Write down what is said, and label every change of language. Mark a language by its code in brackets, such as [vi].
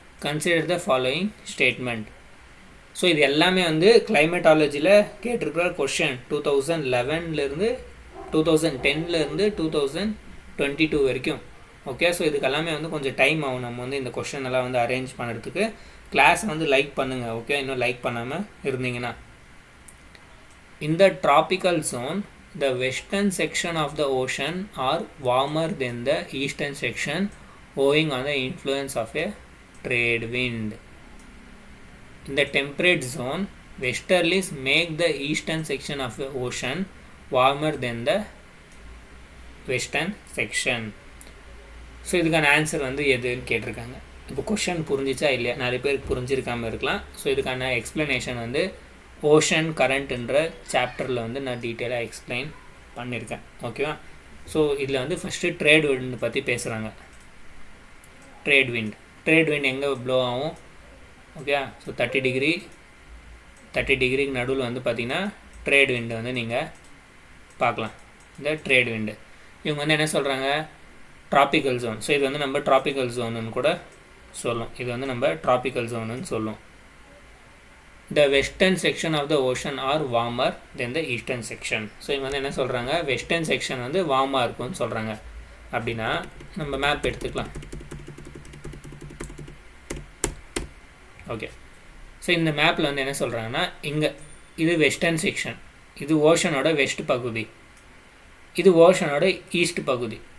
[en] Consider the following statement. [ta] So இது எல்லாமே வந்து கிளைமேட்டாலஜியில் கேட்டிருக்கிற கொஷின் 2011 2010 2022 வரைக்கும். ஓகே, ஸோ இதுக்கு எல்லாமே வந்து கொஞ்சம் டைம் ஆகும். நம்ம வந்து இந்த கொஷின் எல்லாம் வந்து அரேஞ்ச் பண்ணுறதுக்கு. கிளாஸ் வந்து லைக் பண்ணுங்கள். ஓகே, இன்னும் லைக் பண்ணாமல் இருந்தீங்கன்னா. [en] In the tropical zone, the western section of the ocean are warmer than the eastern section owing on the influence of a trade wind. In the temperate zone, westerlies make the eastern section of the ocean warmer than the western section. [ta] So இதுக்கான answer வந்து எதுன்னு கேட்டிருக்காங்க. இப்போ question புரிஞ்சிச்சா இல்லையா? நிறைய பேருக்கு புரிஞ்சிருக்காமல் இருக்கலாம். ஸோ இதுக்கான எக்ஸ்ப்ளனேஷன் வந்து ஓஷன் கரண்ட்ன்ற சாப்டரில் வந்து நான் டீட்டெயிலாக எக்ஸ்பிளைன் பண்ணியிருக்கேன். ஓகேவா? ஸோ இதில் வந்து ஃபஸ்ட்டு ட்ரேட் விண்ட் பற்றி பேசுகிறாங்க. ட்ரேட் விண்ட் எங்கே ப்ளோ ஆகும்? ஓகே, ஸோ 30 டிகிரிக்கு நடுவில் வந்து பார்த்திங்கன்னா ட்ரேட் விண்டு வந்து நீங்கள் பார்க்கலாம். இந்த ட்ரேட் விண்டு இவங்க வந்து என்ன சொல்கிறாங்க? Tropical zone. ஸோ இது வந்து நம்ம ட்ராபிக்கல் ஜோனுன்னு கூட சொல்லும். இது வந்து நம்ம ட்ராபிக்கல் ஜோனுன்னு சொல்லும். [en] The western section of the ocean are warmer than the eastern section. [ta] So இவங்க வந்து என்ன சொல்கிறாங்க? வெஸ்டர்ன் செக்ஷன் வந்து வார்மாக இருக்கும்னு சொல்கிறாங்க. அப்படின்னா நம்ம மேப் எடுத்துக்கலாம். ஓகே, ஸோ இந்த மேப்பில் வந்து என்ன சொல்கிறாங்கன்னா, இங்கே இது வெஸ்டர்ன் செக்ஷன், இது ஓஷனோட வெஸ்ட் பகுதி, இது ஓஷனோட ஈஸ்ட் பகுதி.